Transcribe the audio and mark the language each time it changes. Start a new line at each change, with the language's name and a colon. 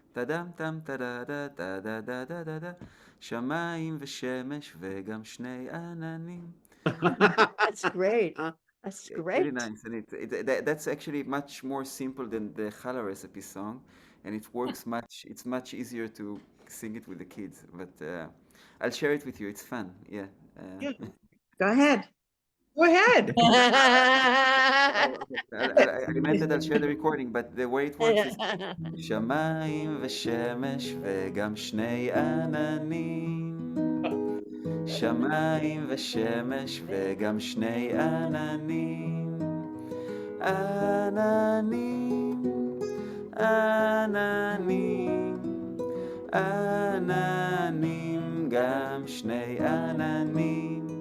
Hebrew: טדם טם טדה דה דה דה דה דה דה דה שמיים ושמש וגם שני עננים.
English: That's great. That's It's great. really nice, and that's actually much more simple than the challah recipe song, and it works much. It's much easier to sing it with the kids, but I'll share it with you. It's fun. Yeah. Go ahead. Go ahead. I meant that I'll share the recording, but the way it works is
Hebrew: שמיים ושמש וגם שני עננים. שמיים ושמש וגם שני עננים. עננים, עננים, עננים, גם שני עננים.